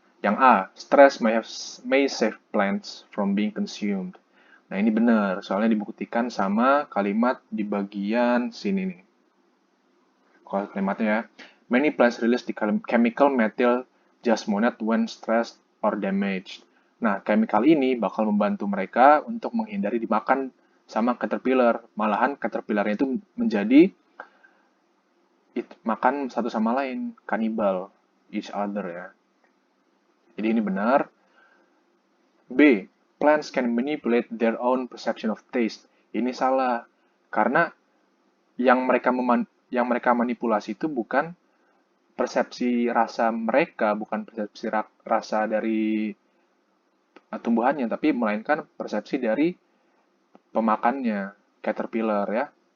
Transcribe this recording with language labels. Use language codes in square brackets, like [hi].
[en] Yang A, stress may save plants from being consumed. [id] Nah, ini benar, soalnya dibuktikan sama kalimat di bagian sini nih. Kalau kalimatnya ya, [en] many plants release the chemical methyl jasmonate when stressed or damaged. [id] Nah, chemical ini bakal membantu mereka untuk menghindari dimakan sama caterpillar. Malahan caterpillarnya itu menjadi makan satu sama lain, kanibal, [en] each other [id] ya. Jadi ini benar. B. [en] Plants can manipulate their own perception of taste. [id] Ini salah. Karena yang mereka manipulasi itu bukan persepsi rasa mereka, bukan persepsi rasa dari tumbuhannya, tapi melainkan persepsi dari pemakannya, caterpillar ya.